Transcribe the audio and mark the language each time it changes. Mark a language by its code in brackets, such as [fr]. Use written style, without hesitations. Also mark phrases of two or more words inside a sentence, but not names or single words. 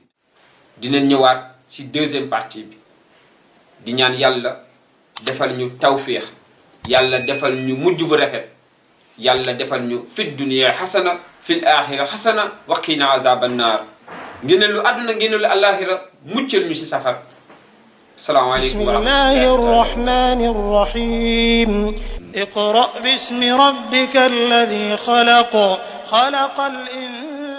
[wo] dinañ ñëwaat ci [fr] deuxième partie [wo] bi di ñaan yàlla defal ñu tawfiix yàlla defal ñu mujj bu rafet yàlla defal ñu [ar] في الدنيا حسنة في الآخرة حسنة وقنا عذاب النار [wo] ngeen lu àdduna ngeen lu alaxira muccal ñu ci safar. [ar] السلام عليكم ورحمة الله. بسم الله الرحمن الرحيم اقرأ باسم ربك الذي خلق الإنسان